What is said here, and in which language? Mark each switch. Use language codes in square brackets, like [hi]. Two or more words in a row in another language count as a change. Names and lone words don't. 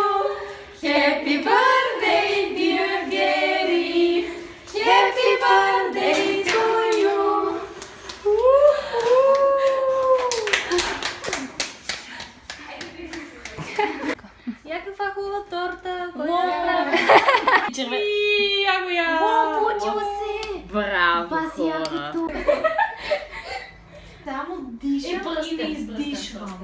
[en] Happy birthday, dear Gary. Happy birthday to you. [bg] Я каква хубава торта. О, получила се! Браво, Баси хора! якото. Само дишам и издишвам.